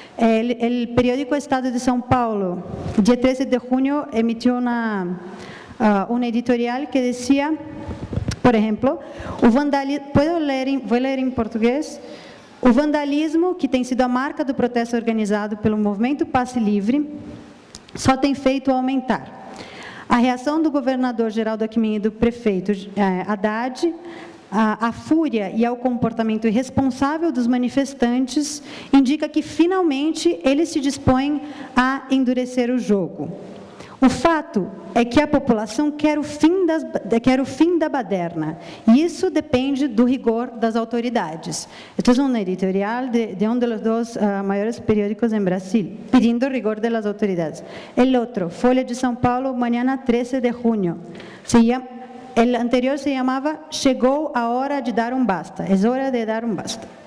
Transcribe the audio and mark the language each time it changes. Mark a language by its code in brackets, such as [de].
[es] El periódico Estado de São Paulo, el día 13 de junio, emitió una editorial que decía, por ejemplo, voy a leer en portugués, [pt] o vandalismo, que tem sido a marca do protesto organizado pelo Movimento Passe Livre, só tem feito aumentar. A reação do governador Geraldo Alckmin e do prefeito Haddad, a fúria e ao comportamento irresponsável dos manifestantes indica que finalmente eles se dispõem a endurecer o jogo. O fato é que a população quer o fim da baderna, e isso depende do rigor das autoridades. [es] Esto es una editorial de uno de los 2 mayores periódicos en Brasil, pidiendo el rigor de las autoridades. El otro, Folha de São Paulo, mañana 13 de junio. El anterior se llamaba [pt] Chegou a hora de dar basta, [es] es hora de dar basta.